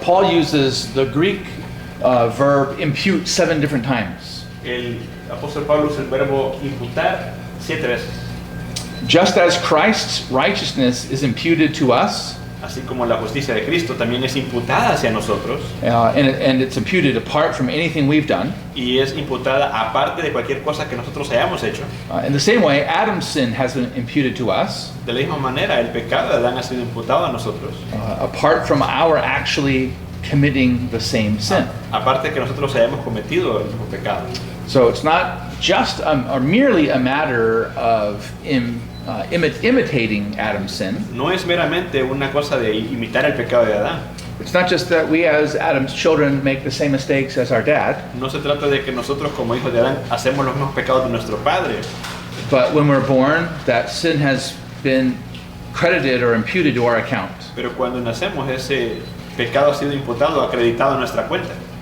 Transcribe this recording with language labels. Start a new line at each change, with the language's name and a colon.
English: Paul uses the Greek verb impute 7 different times.
Spanish: el apóstol Pablo usa el verbo imputar 7 veces.
English: Just as Christ's righteousness is imputed to us,
Spanish: Así como la justicia de Cristo también es imputada hacia nosotros
English: and it's imputed apart from anything we've done.
Spanish: y es imputada aparte de cualquier cosa que nosotros hayamos hecho.
English: In the same way, Adam's sin has been imputed to us,
Spanish: De la misma manera, el pecado de Adán ha sido imputado a nosotros,
English: apart from our actually committing the same sin.
Spanish: aparte que nosotros hayamos cometido el mismo pecado.
English: So it's not just or merely a matter of imitating Adam's sin.
Spanish: No es meramente una cosa de imitar el pecado de Adán.
English: It's not just that we as Adam's children make the same mistakes as our dad,
Spanish: No se trata de que nosotros como hijos de Adán hacemos los mismos pecados de nuestro padre,
English: but when we're born, that sin has been credited or imputed to our account.
Spanish: pero cuando nacemos ese pecado ha sido imputado, acreditado a nuestra cuenta.